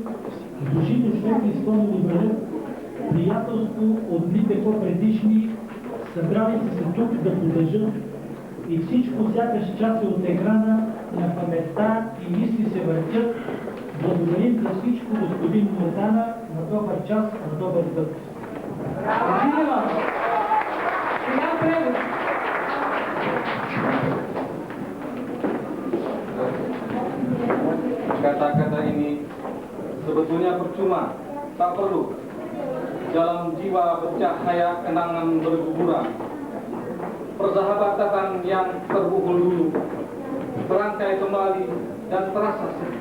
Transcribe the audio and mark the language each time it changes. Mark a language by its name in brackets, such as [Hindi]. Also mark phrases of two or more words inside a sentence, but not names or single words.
[Bulgarian] Душите светли спомени вървят, приятелство от дните по-предишни, събрали се тук да поддържат и всичко сякаш част от екрана на паметта и мисли се въртят. Благодарим за всичко, господин Мотана, на добър час, на добър път. Сега превод. [Indonesian] Kata-kata ini sebetulnya percuma, tak perlu. Dalam jiwa bercahaya kenangan berguguran, persahabatan yang terpukul dulu, berangkai kembali dan terasa sedih.